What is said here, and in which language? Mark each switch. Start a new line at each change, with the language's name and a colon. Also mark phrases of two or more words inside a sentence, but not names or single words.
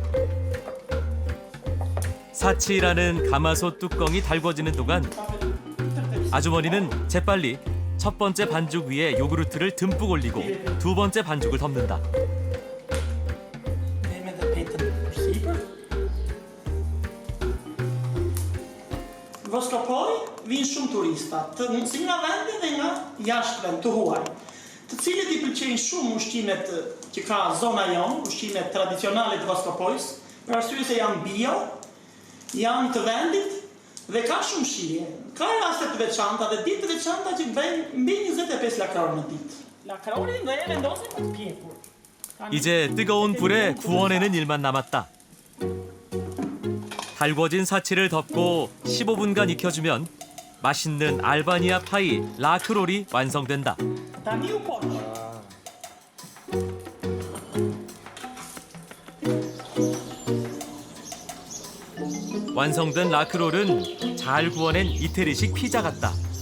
Korean: 사치라는 가마솥 뚜껑이 달궈지는 동안 아주머니는 재빨리 첫 번째 반죽 위에 요구르트를 듬뿍 올리고 두 번째 반죽을 덮는다.
Albanian: Vostra poi vin shumë turista, si nga vendi dhe nga jashtë vend, të huaj, të cilët I pëlqejnë shumë ushqimet që ka zona jonë, ushqimet tradicionale të Voskopojës, për arsye se janë bio, janë të vendit dhe ka shumë shije. Ka raste të veçanta dhe ditë të veçanta që bëjnë mbi 25 lakror në ditë. Lakrorin do e vendosin të pjekur.
Korean: 이제 뜨거운 불에 구워내는 일만 남았다. 달궈진 사치를 덮고 15분간 익혀주면 맛있는 알바니아 파이 라크롤이 완성된다. 완성된 라크롤은 잘 구워낸 이태리식 피자 같다.